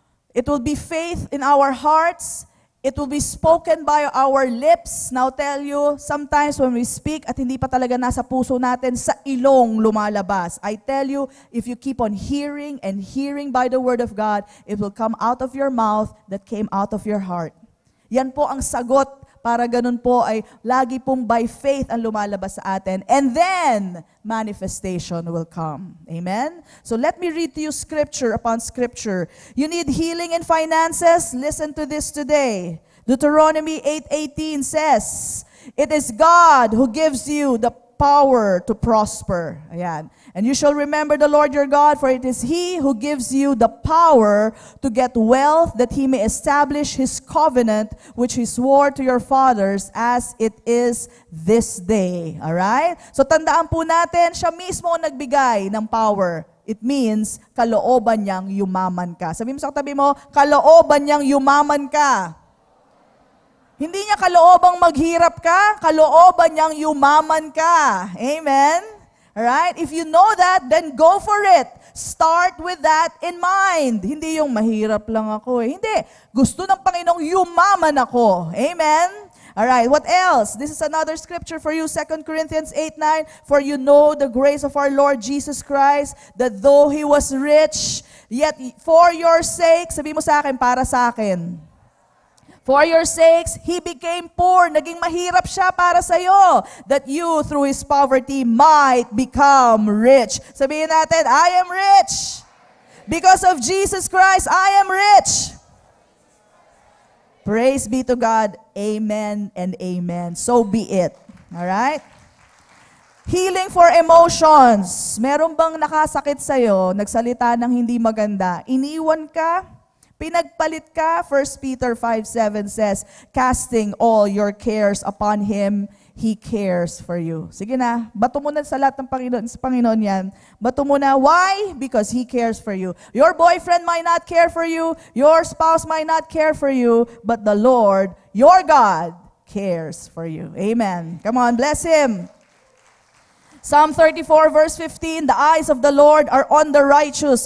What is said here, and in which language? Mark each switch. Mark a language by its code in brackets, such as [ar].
[en] It will be faith in our hearts. It will be spoken by our lips. Now tell you, sometimes when we speak [tl] at hindi pa talaga nasa puso natin, sa ilong lumalabas. [en] I tell you, if you keep on hearing and hearing by the word of God, it will come out of your mouth that came out of your heart. [tl] Yan po ang sagot para ganun po ay lagi pong [en] by faith [tl] ang lumalabas sa atin. [en] And then, manifestation will come. Amen? So let me read to you scripture upon scripture. You need healing in finances? Listen to this today. Deuteronomy 8:18 says, it is God who gives you the power to prosper. Ayan. And you shall remember the Lord your God, for it is He who gives you the power to get wealth, that He may establish His covenant, which He swore to your fathers, as it is this day. Alright? [tl] So tandaan po natin, siya mismo ang nagbigay ng power. [en] It means, [tl] kalooban niyang yumaman ka. Sabi mo sa katabi mo, kalooban niyang yumaman ka. Hindi niya kaloobang maghirap ka, kalooban niyang yumaman ka. Amen? Alright? [en] If you know that, then go for it. Start with that in mind. [tl] Hindi yung mahirap lang ako eh. Hindi. Gusto ng Panginoong yumaman ako. [en] Amen? Alright, what else? This is another scripture for you, 2 Corinthians 8:9. For you know the grace of our Lord Jesus Christ, that though He was rich, yet for your sake, [tl] sabi mo sa akin, para sa akin. [en] For your sakes, He became poor. [tl] Naging mahirap siya para sa'yo. [en] That you, through His poverty, might become rich. [tl] Sabihin natin, [en] I am rich. Because of Jesus Christ, I am rich. Praise be to God. Amen and amen. So be it. Alright? Healing for emotions. [tl] Meron bang nakasakit sa'yo, nagsalita ng hindi maganda, iniwan ka, pinagpalit ka? [en] 1 Peter 5:7 says, casting all your cares upon Him, He cares for you. [tl] Sige na, bato mo na sa lahat ng Panginoon, sa Panginoon yan. Bato mo na. [en] Why? Because He cares for you. Your boyfriend might not care for you, your spouse might not care for you, but the Lord, your God, cares for you. Amen. Come on, bless Him. Psalm 34 verse 15, the eyes of the Lord are on the righteous.